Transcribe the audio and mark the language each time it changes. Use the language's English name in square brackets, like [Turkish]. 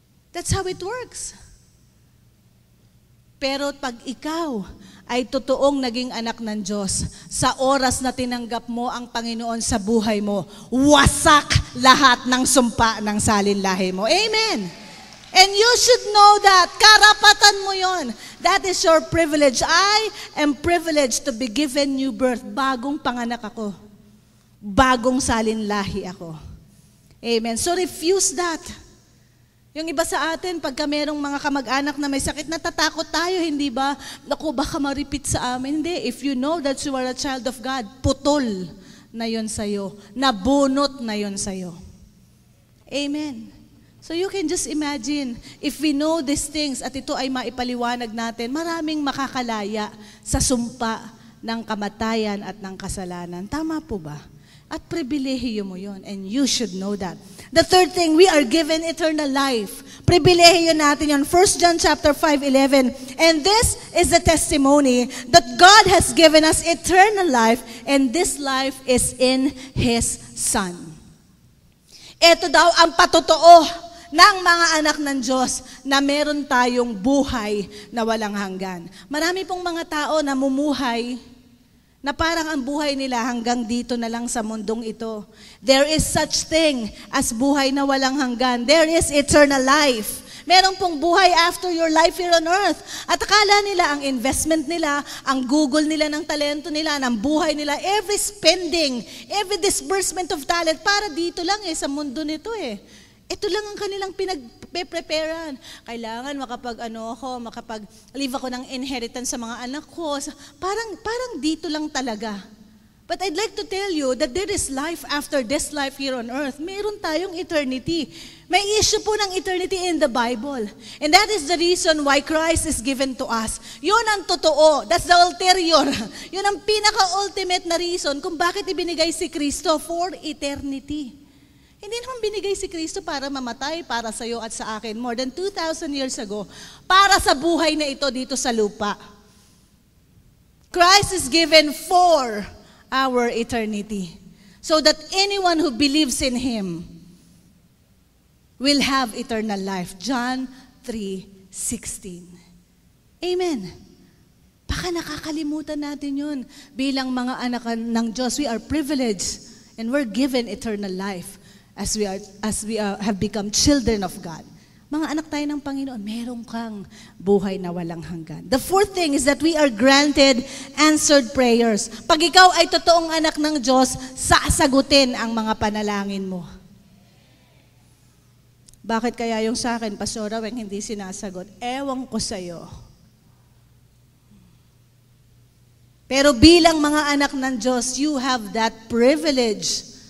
[English] That's how it works. [Filipino] Pero pag ikaw ay totoong naging anak ng Diyos, sa oras na tinanggap mo ang Panginoon sa buhay mo, wasak lahat ng sumpa ng salinlahi mo. Amen. [English] And you should know that. [Filipino] Karapatan mo yon. [English] That is your privilege. I am privileged to be given new birth. [Filipino] Bagong panganak ako. Bagong salinlahi ako. Amen. [English] So refuse that. [Filipino] Yung iba sa atin, pagka merong mga kamag-anak na may sakit, natatakot tayo, hindi ba? Naku, baka ma-repeat sa amin. [English] Hindi, if you know that you are a child of God, [Filipino] putol na yun sa'yo. Nabunot na yun sa'yo. Amen. [English] So you can just imagine, if we know these things [Filipino] at ito ay maipaliwanag natin, maraming makakalaya sa sumpa ng kamatayan at ng kasalanan. Tama po ba? At pribilehiyo mo yun, [English] and you should know that. The third thing, we are given eternal life. [Filipino] Pribilehiyo natin yun. [English] 1 John chapter 5:11. And this is the testimony that God has given us eternal life, and this life is in His Son. [Filipino] Ito daw ang patotoo ng mga anak ng Diyos na meron tayong buhay na walang hanggan. Marami pong mga tao na mumuhay na parang ang buhay nila hanggang dito na lang sa mundong ito. [English] There is such thing as [Filipino] buhay na walang hanggan. [English] There is eternal life. [Filipino] Meron pong buhay [English] after your life here on earth. [Filipino] At akala nila ang investment nila, ang Google nila ng talento nila, ng buhay nila, every spending, every disbursement of talent, para dito lang sa mundo nito Ito lang ang kanilang pinag-preparean. Kailangan makapag-leave ako ng inheritance sa mga anak ko. Parang dito lang talaga. [English] But I'd like to tell you that there is life after this life here on earth. [Filipino] Meron tayong eternity. May issue po ng eternity [English] in the Bible. And that is the reason why Christ is given to us. [Filipino] Yun ang totoo. [English] That's the ulterior. [Filipino] Yun ang pinaka-ultimate na reason kung bakit ibinigay si Kristo for eternity. Hindi naman binigay si Kristo para mamatay para sa iyo at sa akin more than 2,000 years ago, para sa buhay na ito dito sa lupa. [English] Christ is given for our eternity, so that anyone who believes in Him will have eternal life. John 3:16. Amen. [Filipino] Baka nakakalimutan natin yun. Bilang mga anak ng Diyos, [English] we are privileged and we're given eternal life. As we have become children of God. [Filipino] Mga anak tayo ng Panginoon, meron kang buhay na walang hanggan. [English] The fourth thing is that we are granted answered prayers. [Filipino] Pag ikaw ay totoong anak ng Diyos, sasagutin ang mga panalangin mo. Bakit kaya yung sa akin, Pastor Raweng, hindi sinasagot? Ewan ko sa'yo. Pero bilang mga anak ng Diyos, [English] you have that privilege.